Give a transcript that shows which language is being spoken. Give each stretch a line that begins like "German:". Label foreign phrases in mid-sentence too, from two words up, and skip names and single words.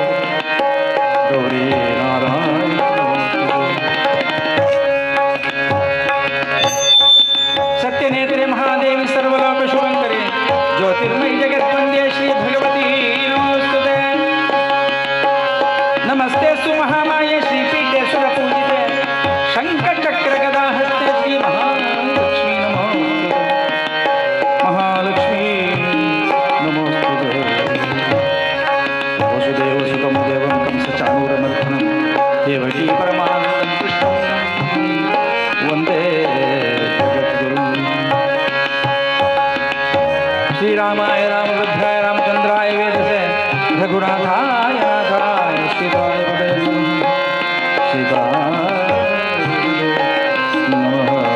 Sanskrit: ಗೌರಿ ನಾರಾಯಣಿ ಸತ್ಯನೇತ್ರೆ ಮಹಾದೇವಿ ಸರ್ವಲೋಕ ಶುಭಂಕರಿ ಜ್ಯೋತಿರ್ಮಯಿ ಜಗತ್ವಂದ್ಯೆ ಶ್ರೀ ಭಗವತಿ ನಮೋಸ್ತುತೇ. ನಮಸ್ತೆ ಸು ಮಹಾಮಾಯೆ ಶ್ರೀಪೀಠೆ ಸುರ ಪೂಜಿತೆ ಶಂಖಚಕ್ರ ಗದಾಹಸ್ತೆ ಶ್ರೀ ಮಹಾಲಕ್ಷ್ಮೀ ನಮೋಸ್ತುತೇ. ಮಹಾಲಕ್ಷ್ಮೀ ನಮೋಸ್ತುತೇ. ವಸುದೇವ ಸುತಂ ದೇವಂ ಕಂಸ ಚಾಣೂರಮರ್ದನಂ ದೇವಕೀ ಪರಮಾನಂದಂ ಕೃಷ್ಣಂ ವಂದೇ ಶ್ರೀರಾಮಾಯ ರಾಮಭದ್ರಾಯ ರಾಮಚಂದ್ರಾಯ ವೇದಸೆ ರಘುನಾಥಾಯ ನಾಥಾಯ ಶ್ರೀತಾಯ ಸೀತಾ ನಮಃ.